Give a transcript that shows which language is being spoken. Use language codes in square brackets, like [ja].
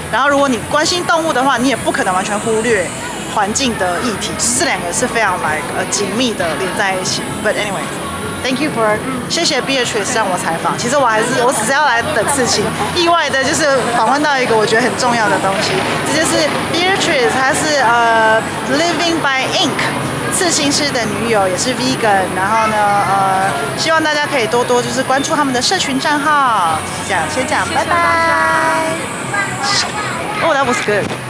[zh] 然后如果你关心动物的话，你也不可能完全忽略环境的议题。这两个是非常紧密的连在一起。 [en] But anyway。Thank you for [zh] 谢谢 [en] Beatrice [zh] 让我采访。其实我只是要来等刺青，意外的就是访问到一个我觉得很重要的东西，这就是 Beatrice， 她是Living by Ink 刺青师的女友，也是 vegan。然后呢希望大家可以多多就是关注他们的社群账号。就是这样，先这样，拜拜。 [en] Oh, that was good.